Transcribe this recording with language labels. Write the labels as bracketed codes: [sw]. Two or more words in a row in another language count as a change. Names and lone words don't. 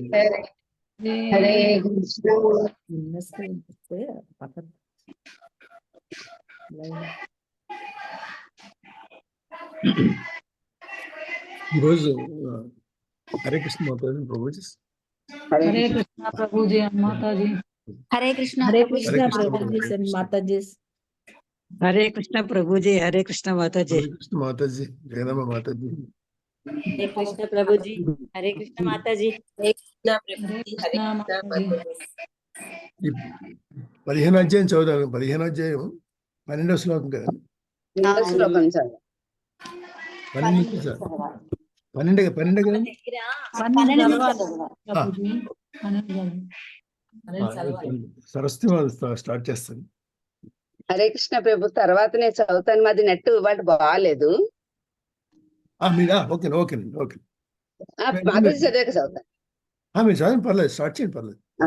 [te] హరే హరే కృష్ణ ఈరోజు హరే కృష్ణ మాతాజీ ప్రభుజీ. హరే [hi] हरे कृष्णा प्रभु जी माता जी। [te] హరే కృష్ణ హరే ప్రభుజీ కృష్ణ ప్రభుజీ అండ్ మాతాజీ. [hi] हरे कृष्ण प्रभु जी, हरे कृष्ण माता जी। [te] హరే కృష్ణ మాతాజీ, జగదమ్మ మాతాజీ. హరే కృష్ణ ప్రభుజీ, హరే కృష్ణ మాతాజీ. హరే కృష్ణ ప్రభుజీ, హరే కృష్ణ మాతాజీ. ఈ 15వ అధ్యాయం చదువుతాను. 15వ అధ్యాయం 12వ శ్లోకం కదా. శ్లోకం చదువు. 12 సార్. 12 కదా. [hi] प्रभु जी [te] సరస్వతి వాళ్ళు స్టార్ట్ చేస్తాను. హరే కృష్ణ ప్రభు తర్వాత నేను చదువుతాను. మాది నెట్ ఇవాళ బాగాలేదు. [en] మీరా okay okay okay. [te] మాతాజీ చదివాక చదువుతాను. మీరు చదవండి, పర్లేదు, స్టార్ట్ చేయండి, పర్లేదు.